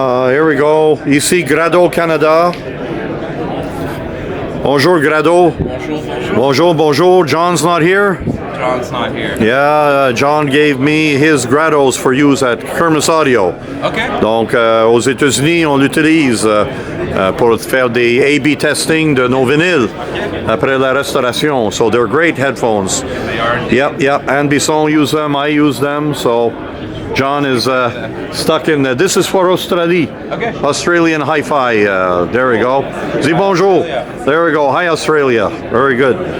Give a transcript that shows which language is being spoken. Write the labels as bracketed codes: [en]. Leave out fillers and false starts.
[en] Here we go. [fr] Ici Grado, Canada. Bonjour, Grado. Bonjour, bonjour. [en] John's not here? John's not here. Yeah, John gave me his Grados for use at Kirmuss Audio. Okay. [fr] Donc, aux États-Unis, on l'utilise pour faire des A/B testing de nos vinyles après la restauration. [en] So they're great headphones. They are. Yep. Anne Bisson use them. I use them. So John is stuck in. This is for Australie. Okay. Australian hi-fi. There we go. [fr] Dis bonjour. [en] There we go. Hi, Australia. Very good.